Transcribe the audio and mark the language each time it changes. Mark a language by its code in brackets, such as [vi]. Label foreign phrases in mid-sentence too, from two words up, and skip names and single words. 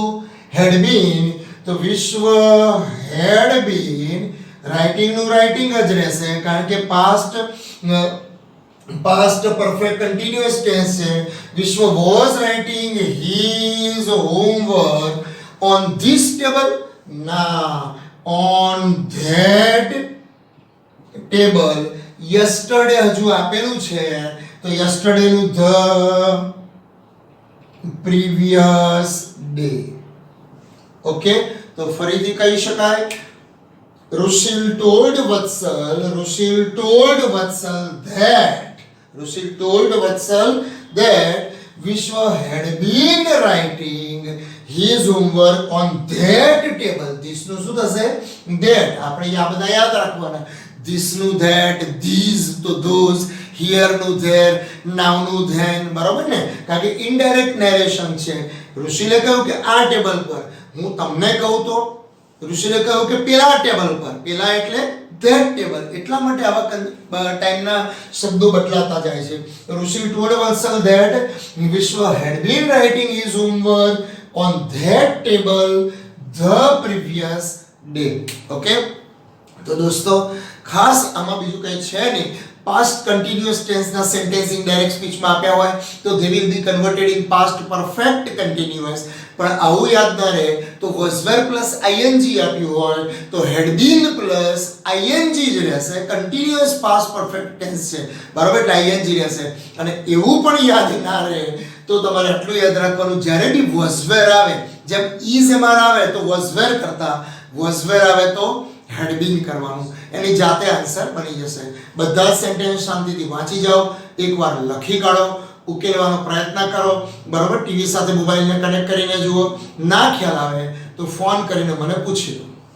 [en] had been. [gu] તો વિશ્વ [en] had been, [gu] રાઇટિંગ નું રાઇટિંગ જ રહેશે કારણ કે [en] past perfect continuous tense [gu] છે. [en] Vishwa was writing his homework on this table, ના on that table. [gu] yesterday હજુ આપેલું છે તો yesterday નું [en] the previous day. ઓકે, [gu] તો ફરીથી કહી શકાય [en] ઋષિલ told વત્સલ, ઋષિલ told વત્સલ that, ઋષિલ told વત્સલ that Vishwa had been writing his homework on that table. This [gu] નું શું થશે? [en] that. [gu] આપણે આ બધા યાદ રાખવાના. [en] this નું that, these તો those, here નું there, now નું then. [gu] બરાબર ને? કારણ કે [en] indirect narration [gu] છે. ઋષિલે કહ્યું કે આ ટેબલ પર, હું તમને કહું તો ઋષિલે કહ્યું કે પેલા ટેબલ પર, પેલા એટલે [en] that table. [gu] એટલા માટે આવા ટાઈમના શબ્દો બદલાતા જાય છે. [en] ઋષિ told વત્સલ that Vishwa had been writing his homework on that table the previous day. [gu] Okay, તો દોસ્તો ખાસ આમાં બીજું કંઈ છે નહીં, [en] past continuous tense sentence indirect speech [gu] આપ્યા હોય તો [en] they will be converted in past perfect continuous. [gu] પણ આવું યાદ ના રહે તો [en] was were [gu] પ્લસ ing આપ્યું હોય તો [en] had been [gu] પ્લસ ing જ રહેશે. [en] continuous past perfect tense [gu] છે બરાબર, એટલે ing રહેશે. અને એવું પણ યાદ ના રહે તો તમારે આટલું યાદ રાખવાનું, જ્યારે બી [en] was were [gu] આવે, જેમ is એમાં આવે તો [en] was were [gu] કરતા [en] was were [gu] આવે તો [en] had been [gu] કરવાનું. એની જાતે આન્સર બની જશે. બધા જ સેન્ટેન્સ શાંતિથી વાંચી જાઓ, એકવાર લખી કાઢો, ઉકેલવાનો પ્રયત્ન કરો બરાબર. ટીવી સાથે મોબાઈલને કનેક્ટ કરીને જુઓ. ના ખ્યાલ આવે તો ફોન કરીને મને પૂછી લો.